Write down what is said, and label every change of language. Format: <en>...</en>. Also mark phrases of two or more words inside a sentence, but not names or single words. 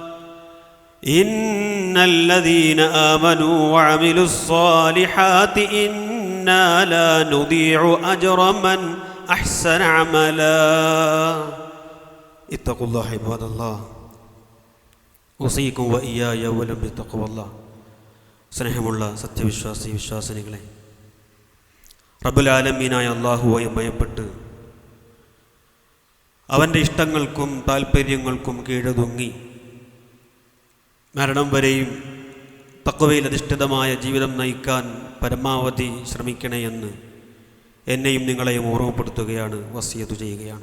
<ar>إنا لا نضيع أجر من أحسن عملا اتقوا الله عباد الله أوصيكم وإياي أولا بتقوى الله</ar> <ml>സ്നേഹമുള്ള വിശ്വാസിനികളെ, റബ്ബുൽ ആലമീനായ അല്ലാഹുവെ ഭയപ്പെട്ട് അവൻ്റെ ഇഷ്ടങ്ങൾക്കും താല്പര്യങ്ങൾക്കും കീഴൊതുങ്ങി മരണം വരെയും തഖ്വയിൽ അധിഷ്ഠിതമായ ജീവിതം നയിക്കാൻ പരമാവധി ശ്രമിക്കണേ എന്ന് എന്നെയും നിങ്ങളെയും ഓർമ്മപ്പെടുത്തുകയാണ്, വസിയത്ത് ചെയ്യുകയാണ്.</ml>